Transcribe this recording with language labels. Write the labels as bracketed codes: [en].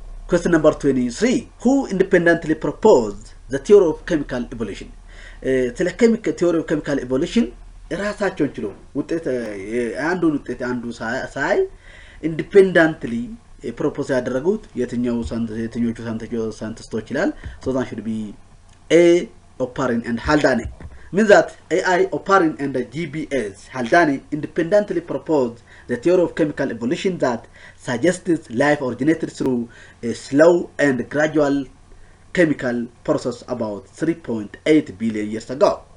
[en] Question number 23. Who independently proposed the theory of chemical evolution? [am] ስለ theory of chemical evolution ራሳቸውን ችሎ ውጤት አንዱን ውጤት አንዱ ሳይ ኢንዲፔንደንትሊ ፕሮፖዝ ያደረጉት የትኞቹ ሳይንቲስቶች ይላል? [en] So that should be A. Oparin and Haldane. Means that AI, Oparin and GBS Haldane independently proposed the theory of chemical evolution that suggests life originated through a slow and gradual chemical process about 3.8 billion years ago.